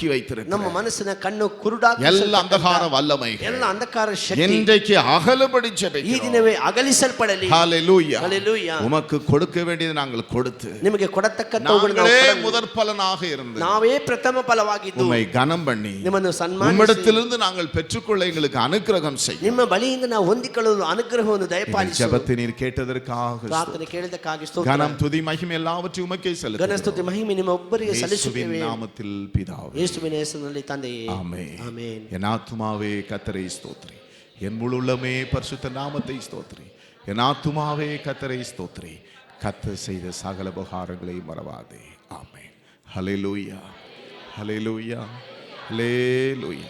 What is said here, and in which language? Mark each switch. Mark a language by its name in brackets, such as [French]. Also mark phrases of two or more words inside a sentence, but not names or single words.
[Kannada] ನಮ್ಮ [Tamil] வைத்திருக்கிறோம். [Kannada] ಮನಸ್ಸಿನ ಕಣ್ಣು ಕುರುಡಾಗಿ ಎಲ್ಲ ಅಂಧಕಾರ வல்லமைகள் ಎಲ್ಲ ಅಂಧಕಾರ ಶಕ್ತಿ [Tamil] இன்றைக்கு அகலபடி [Kannada] ಈ [Tamil] ஜெபிக்கிறோம். [Kannada] ದಿನವೇ ಅಗಲಿಸಲ್ಪಡಲಿ. [Tamil] ஹalleluya. [Kannada] ಹಲ್ಲೆಲೂಯಾ. [Tamil] உமக்கு கொடுக்க வேண்டியதை நாங்கள் கொடுத்து [Kannada] ನಿಮಗೆ ಕೊಡತಕ್ಕಂತವುಗಳನ್ನು ನಾವು [Tamil] நாங்களே [Kannada] ಕೊಡಲು [Tamil] முதற் பலனாக இருந்து [Kannada] ನಾವೇ ಪ್ರಥಮ ಫಲವಾಗಿದ್ದು [Tamil] உம்மை கனம் பண்ணி [Kannada] ನಿಮ್ಮನ್ನು ಸನ್ಮಾನಿಸಿ [Tamil] உம்மிடத்திலிருந்து நாங்கள் பெற்றுக்கொள்ள எங்களுக்கு அனுக்கிரகம் செய்யும். [Kannada] ನಿಮ್ಮ ಬಳಿಯಿಂದ ನಾವು ಹೊಂದಿಕೊಳ್ಳಲು ಅನುಗ್ರಹವನ್ನು [Tamil] எங்கள் [Kannada] ದಯಪಾಲಿಸು. [Tamil] ஜெபத்தை நீர் கேட்டதற்காக [Kannada] ಪ್ರಾರ್ಥನೆ ಕೇಳಿದಕ್ಕಾಗಿ ಸ್ತೋತ್ರ. [Tamil] கனம் துதி மகிமை எல்லாவற்றையும் உமக்கே செலுத்துகிறோம். [Kannada] ಘನಸ್ತುತಿ ಮಹಿಮೆ ನಿಮ್ಮ ಒಬ್ಬರಿಗೆ [Tamil] இயேசுவின் [Kannada] ಸಲ್ಲಿಸುತ್ತೇವೆ. [Tamil] நாமத்தில் பிதாவே, [Kannada] ಯೇಸುವಿನ ಹೆಸರಿನಲ್ಲಿ ತಂದೆಯೇ, [Tamil] ஆமென். [Kannada] ಆಮೆನ್. [Tamil] என் ஆத்துமாவே கர்த்தரை ஸ்தோத்திரி, என் முழு உள்ளமே பரிசுத்த நாமத்தை ஸ்தோத்திரி. என் ஆத்துமாவே கர்த்தரை ஸ்தோத்திரி, கர்த்தர் செய்த சகல உபகாரங்களையும் மறவாதே. ஆமென். ஹல்லேலூயா, ஹல்லேலூயா, ஹல்லேலூயா.